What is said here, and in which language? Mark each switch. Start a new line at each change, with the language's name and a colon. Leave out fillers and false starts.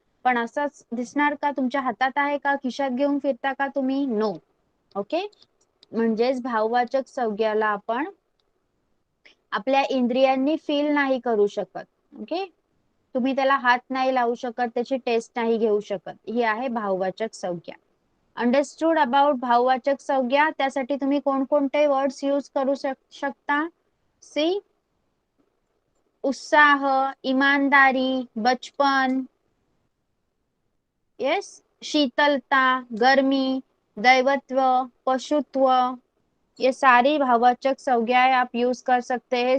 Marathi: पण असंच दिसणार का? तुमच्या हातात आहे का, खिशात घेऊन फिरता का तुम्ही? नो. ओके. म्हणजेच भाववाचक संज्ञाला आपण आपल्या इंद्रियांनी फील नाही करू शकत. ओके. तुम्ही त्याला हात नाही लावू शकत, त्याची टेस्ट नाही घेऊ शकत. ही आहे भाववाचक संज्ञा.
English: Understood about भाववाचक संज्ञा?
Marathi: त्यासाठी तुम्ही कोणकोणते वर्ड्स यूज करू शकता?
Hindi: सी, उत्साह, ईमानदारी, बचपन, यस, शीतलता, गर्मी, दैवत्व, पशुत्व, ये सारी भाववाचक संज्ञाएं आप यूज कर सकते हैं.